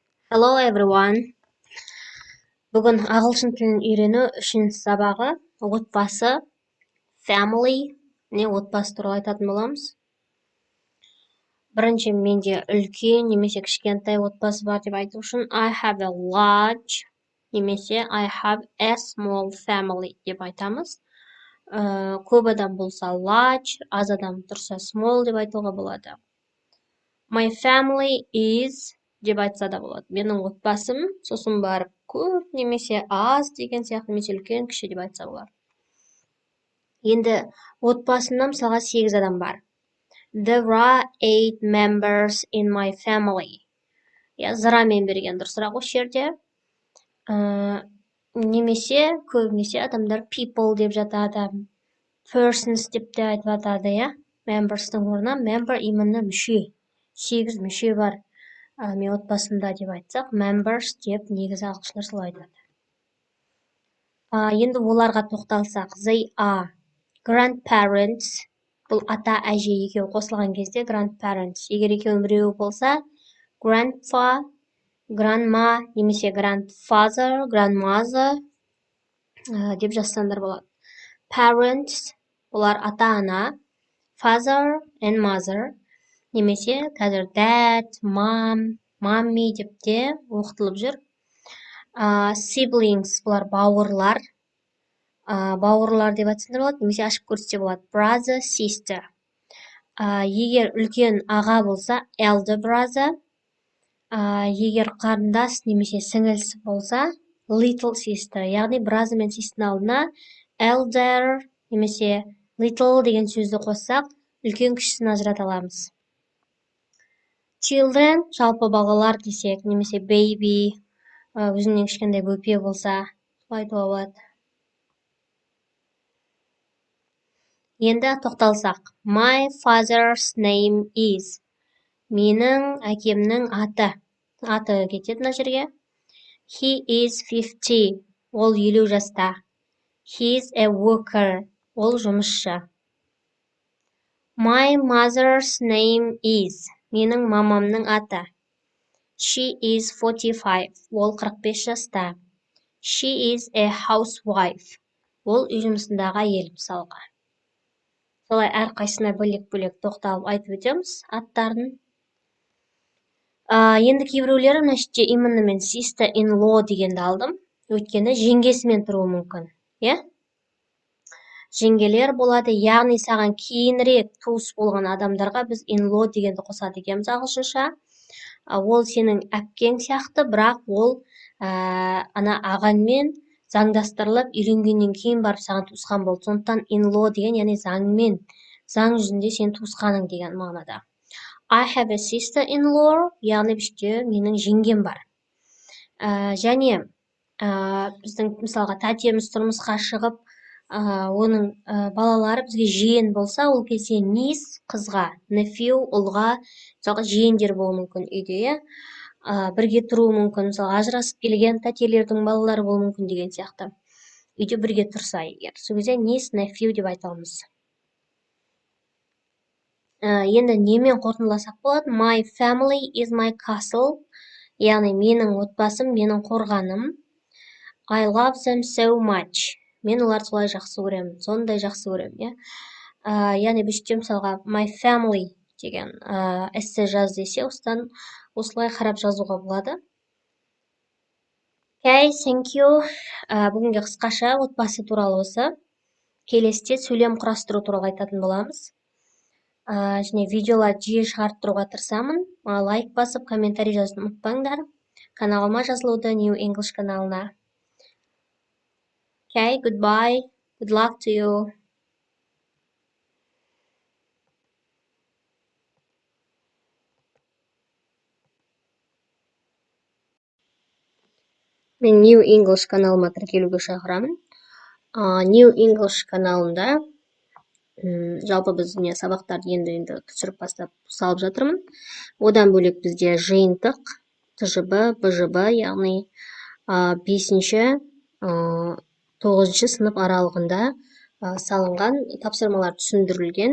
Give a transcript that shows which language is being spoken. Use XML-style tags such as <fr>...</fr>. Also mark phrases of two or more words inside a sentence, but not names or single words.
<en>Hello everyone.</en> <kk>Бүгін ағылшын тілін үйрену үшін сабағы отбасы, family, не отбасы туралы айтатын боламыз. Бірінші менде үлкен немесе кішкентай отбасы бар деп айту үшін</kk> <en>I have a large</en> <kk>немесе</kk> <en>I have a small family</en> <kk>деп айтамыз. Көп адам болса large, аз адам тұрса small деп айтуға болады.</kk> <en>My family is</en> <kk>деп айтса да болады. Менің отбасым, сосын барып көп немесе аз деген сияқты немесе үлкен кіші деп айтса болады. Енді отбасымда мысалға 8 адам бар.</kk> <en>There are 8 members in my family.</en> <kk>Зырамен берген дұрысырақ осы жерде. Немесе көбінесе адамдар people деп жатады. Persons деп те айтып жатады, Members'тың орнына member именно мүше. 8 мүше бар. Мен отбасымда деп айтсақ, members деп негізі ағылшындар солай айтады. Енді оларға тоқталсақ,</kk> <en>they are grandparents.</en> <kk>Бұл ата әже екеуі қосылған кезде grandparents. Егер екеуінің біреуі болса,</kk> <en>grandpa, grandma</en> <kk>немесе</kk> <en>grandfather, grandmother</en> <kk>деп жазсаңдар болады. Parents, олар ата-ана,</kk> <en>father and mother.</en> <kk>Немесе қазір</kk> <en>dad, mom, mommy</en> <kk>деп те оқытылып жүр. Siblings, бұлар бауырлар. Бауырлар деп айтсаңдар болады, немесе ашып көрсетсе болады.</kk> <en>Brother, sister.</en> <kk>Егер үлкен аға болса,</kk> <en>elder brother.</en> <kk>Егер қарындас немесе сіңілісі болса,</kk> <en>little sister.</en> <kk>Яғни brother мен sister'ның алдына elder немесе little деген сөзді қоссақ, үлкен кішісін ажырата аламыз. Children, жалпы балалар десек, немесе baby, өзіңнен кішкентай бөпе болса, солай айтуға болады. Енді тоқталсақ,</kk> <en>my father's name is.</en> <kk>Менің әкемнің аты. Аты кетеді мына жерге.</kk> <en>He is 50.</en> <kk>Ол 50 жаста.</kk> <en>He is a worker.</en> <kk>Ол жұмысшы.</kk> <en>My mother's name is.</en> <kk>Менің мамамның аты.</kk> <en>She is 45.</en> <kk>Ол 45 жаста.</kk> <en>She is a housewife.</en> <kk>Ол үй жұмысындағы әйел мысалға. Солай әрқайсысына бөлек-бөлек тоқталып айтып өтеміз аттарын. Енді кейбіреулері мына жерде именно мен sister-in-law дегенді алдым. Өйткені жеңгесімен тұруы мүмкін. Жеңгелер болады, яғни саған кейінірек туыс болған адамдарға біз in-law дегенді қосады екенбіз ағылшынша. Ол сенің әпкең сияқты, бірақ ол ана ағаңмен заңдастырылып үйленгеннен кейін барып саған туысқан болды. Сондықтан in-law деген, яғни заңмен, заң жүзінде сен туысқаның деген мағынада.</kk> <en>I have a sister-in-law,</en> <kk>яғни бізде менің жеңгем бар. Және біздің мысалға тәтеміз тұрмысқа шығып, оның балалары бізге жиен болса, ол кезде niece қызға, nephew ұлға, мысалға жиендер болуы мүмкін үйде, бірге тұруы мүмкін, мысалы ажырасып келген тәтелердің балалары болуы мүмкін деген сияқты. Үйде бірге тұрса егер. Сол кезде</kk> <en>niece, nephew</en> <kk>деп айтамыз. Енді немен қорытындыласақ болады?</kk> <en>My family is my castle.</en> <kk>Яғни менің отбасым, менің қорғаным.</kk> <en>I love them so much.</en> <kk>Мен олар солай жақсы көремін, сондай жақсы көремін, Яғни бізде мысалға</kk> <en>my family</en> <kk>деген эссе жаз десе, осылай қарап жазуға болады.</kk> <en>Okay, thank you.</en> <kk>Бүгінге қысқаша отбасы туралы осы. Келесіде сөйлем құрастыру туралы айтатын боламыз. Және видеолар жиі шығарып тұруға тырысамын. Лайк басып, комментарий жазуды ұмытпаңдар. Каналыма жазылуды New English каналына.</kk> <en>Okay, goodbye. Good luck to you.</en> <kk>Мен New English каналыма тіркелуге шақырамын. New English каналында жалпы біз сабақтарды енді түсіріп бастап салып жатырмын. Одан бөлек бізде жиынтық, ТЖБ, БЖБ, яғни 5-9 сынып аралығында салынған тапсырмалар түсіндірілген.</kk>